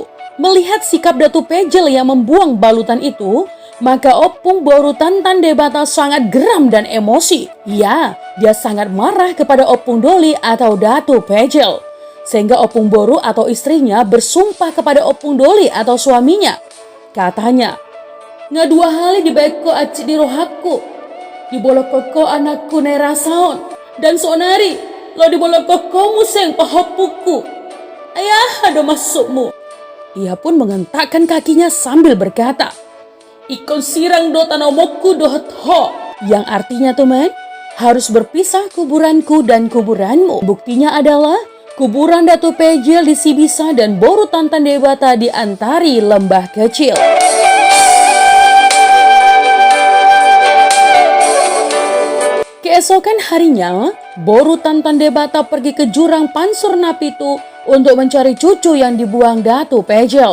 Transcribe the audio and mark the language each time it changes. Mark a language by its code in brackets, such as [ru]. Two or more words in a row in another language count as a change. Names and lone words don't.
[id] Melihat sikap Datu Pejel yang membuang balutan itu, maka Opung Boru Tantan Debata sangat geram dan emosi. Ya, dia sangat marah kepada Opung Doli atau Datu Pejel. Sehingga Opung Boru atau istrinya bersumpah kepada Opung Doli atau suaminya. Katanya, [bbc] "Nga dua hali dibeko aci di rohaku, dibolok koko anakku Nerasaon, dan sonari lo dibolok koko museng pahopuku. [id] Ayah ada masukmu." Ia pun mengentakkan kakinya sambil berkata, [bbc] "Ikon sirang do tanamoku dohot ho." [id] Yang artinya, teman, harus berpisah kuburanku dan kuburanmu. Buktinya adalah kuburan Datu Pejel di Sibisa dan Boru Tantan Debata di Antari Lembah Kecil. Keesokan harinya, Boru Tantan Debata pergi ke jurang Pansur Napitu untuk mencari cucu yang dibuang Datu Pejel.